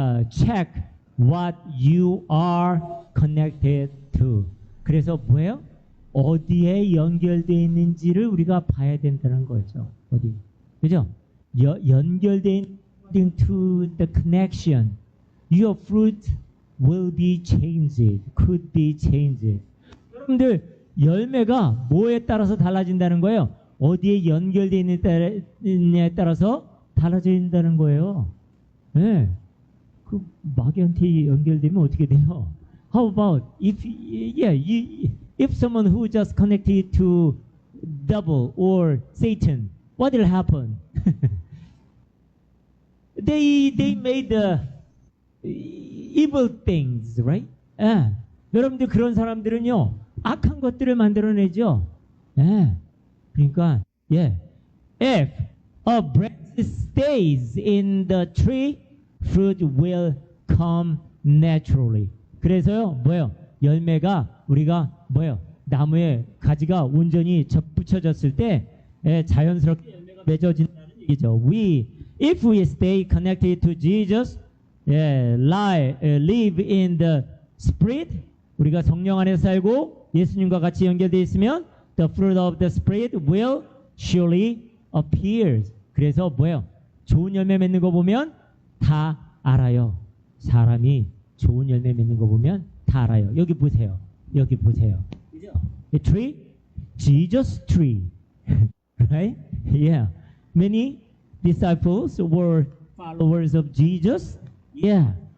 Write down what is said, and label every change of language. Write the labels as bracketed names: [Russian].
[English] Check what you are connected to. [Korean] 그래서 뭐예요? 어디에 연결되어 있는지를 우리가 봐야 된다는 거죠. 어디? 그죠? [English] 연결된 to the connection. Your fruit will be changed. Could be changed. [Korean] 여러분들 열매가 뭐에 따라서 달라진다는 거예요? 어디에 연결되어 있느냐에 따라서 달라진다는 거예요. 그 마귀한테 연결되면 어떻게 돼요? [English] How about if someone who just connected to devil or Satan, what will happen? They made the evil things, right? [Korean] 여러분들 그런 사람들은요, 악한 것들을 만들어내죠. 그러니까 [English] if a branch stays in the tree, fruit will come naturally. [Korean] 그래서요, 뭐예요? 열매가 우리가 뭐예요? 나무에 가지가 온전히 접붙여졌을 때 자연스럽게 열매가 맺어진다는 얘기죠. [English] If we stay connected to Jesus, live in the Spirit, [Korean] 우리가 성령 안에 살고 예수님과 같이 연결되어 있으면 [English] the fruit of the Spirit will surely appear. [Korean] 그래서 뭐예요? 좋은 열매 맺는 거 보면 다 알아요. 사람이 좋은 열매 맺는 거 보면 다 알아요. 여기 보세요. 여기 보세요. [English] The tree, Jesus tree, right? Yeah. Many disciples were followers of Jesus. Yeah.